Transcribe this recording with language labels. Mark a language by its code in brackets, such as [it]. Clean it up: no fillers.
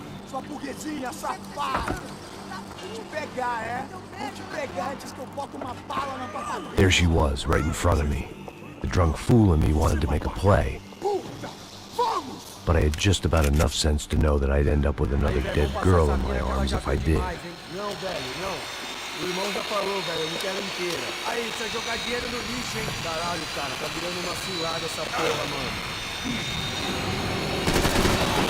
[pt] Sua burguesinha safada! Vou te pegar, é? Vou te pegar antes que eu boto uma bala na tua cabeça. [en] There she was, right in front of me. The drunk fool in me wanted to make a play. But I had just about enough sense to know that I'd end up with another dead girl in my arms if I did. [pt] Não, velho, não. O irmão já falou, velho, eu não quero inteira. Aí, você vai jogar dinheiro no lixo, hein? Caralho, cara, tá virando uma cilada essa porra, mano.